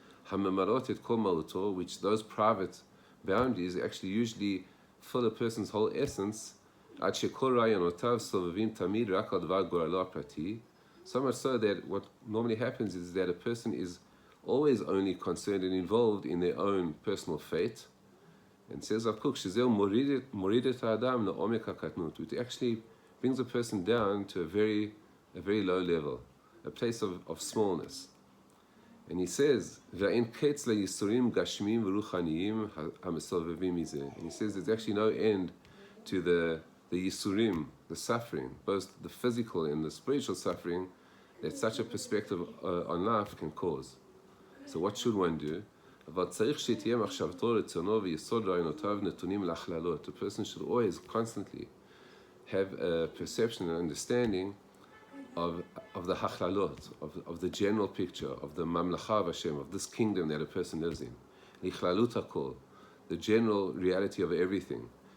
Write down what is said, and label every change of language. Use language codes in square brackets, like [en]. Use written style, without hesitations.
[he] הממלאות את כל מהותו, [en] which those private boundaries actually usually fill a person's whole essence, [he] עד שכל רעיונותיו סובבים תמיד רק על דבר גורלו הפרטי. [en] So much so that what normally happens is that a person is always only concerned and involved in their own personal fate. And says Rav Kook, [he] שזהו מוריד את האדם לעומק הקטנות, [en] which actually brings a person down to a very low level, a place of smallness. And he says, [he] ואין קץ לייסורים גשמיים ורוחניים המסובבים מזה. [en] And he says there's actually no end to the yisurim, the suffering, both the physical and the spiritual suffering that such a perspective on life can cause. So what should one do? [he] אבל צריך שתהיה מחשבתו רצונו ויסוד רעיונותיו נתונים להכללות. [en] A person should always constantly have a perception and understanding of the hachlalot, of the general picture, of the mamlacha of Hashem, of this kingdom that a person lives in. [he] Lichlalut hakol, [en] the general reality of everything.